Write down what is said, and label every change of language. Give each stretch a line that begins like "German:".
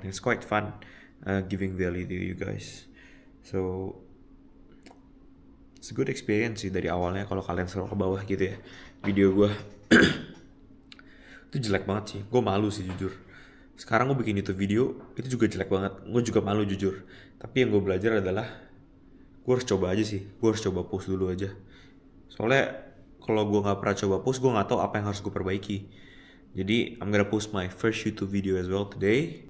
English: It's quite fun giving value to you guys. So it's a good experience sih dari awalnya.
Indonesian: Kalau kalian scroll ke bawah gitu ya video gue itu jelek banget sih, gue malu sih jujur. Sekarang gue bikin YouTube video itu juga jelek banget, gue juga malu jujur. Tapi yang gue belajar adalah gue harus coba aja sih, gue harus coba post dulu aja. Soalnya kalau gue nggak pernah coba post, gue nggak tahu apa yang harus gue perbaiki.
English: Jadi I'm gonna post my first YouTube video as well today.